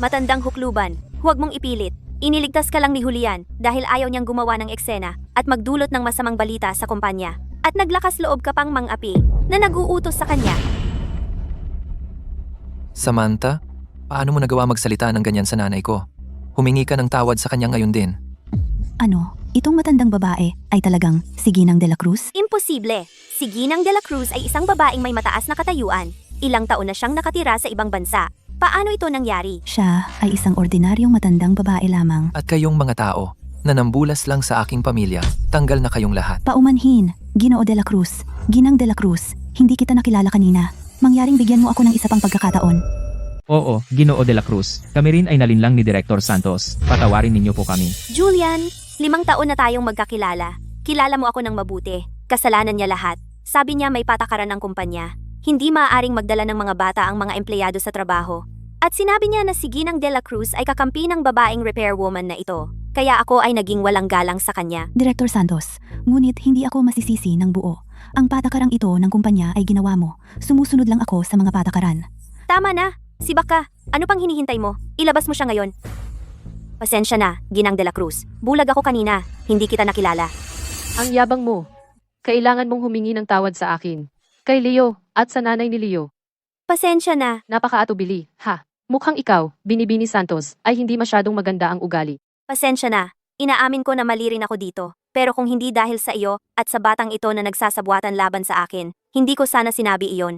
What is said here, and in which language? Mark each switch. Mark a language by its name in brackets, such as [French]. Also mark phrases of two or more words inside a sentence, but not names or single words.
[Filipino] Matandang hukluban, huwag mong ipilit. Iniligtas ka lang ni Julian dahil ayaw niyang gumawa ng eksena at magdulot ng masamang balita sa kumpanya. At naglakas loob ka pang mang-api na nag-uutos sa kanya. Samantha, paano mo nagawa magsalita ng ganyan sa nanay ko? Humingi ka ng tawad sa kanya ngayon din. Ano, itong matandang babae ay talagang si Ginang de la Cruz? Imposible. Si Ginang de la Cruz ay isang babaeng may mataas na katayuan. Ilang taon na siyang nakatira sa ibang bansa. Paano ito nangyari? Siya ay isang ordinaryong matandang babae lamang. At kayong mga tao, na nambulas lang sa aking pamilya, tanggal na kayong lahat. Paumanhin, Ginoo de la Cruz, Ginang de la Cruz, hindi kita nakilala kanina. Mangyaring bigyan mo ako ng isa pang pagkakataon. Oo, Ginoo de la Cruz. Kami rin ay nalinlang ni Director Santos. Patawarin ninyo po kami. Julian, 5 taon na tayong magkakilala. Kilala mo ako ng mabuti. Kasalanan niya lahat. Sabi niya may patakaran ng kumpanya. Hindi maaaring magdala ng mga bata ang mga empleyado sa trabaho. At sinabi niya na si Ginang de la Cruz ay kakampi ng babaeng [English] repair woman [Filipino] na ito. Kaya ako ay naging walang galang sa kanya. Director Santos, ngunit hindi ako masisisi ng buo. Ang patakarang ito ng kumpanya ay ginawa mo. Sumusunod lang ako sa mga patakaran. Tama na. Sibak ka. Ano pang hinihintay mo? Ilabas mo siya ngayon. Pasensya na, Ginang de la Cruz. Bulag ako kanina. Hindi kita nakilala. Ang yabang mo. Kailangan mong humingi ng tawad sa akin. Kay Leo at sa nanay ni Leo. Pasensya na. Napakaatubili, ha? Mukhang ikaw, Binibini Santos, ay hindi masyadong maganda ang ugali. Pasensya na. Inaamin ko na mali rin ako dito. Pero kung hindi dahil sa iyo at sa batang ito na nagsasabuatan laban sa akin, hindi ko sana sinabi iyon.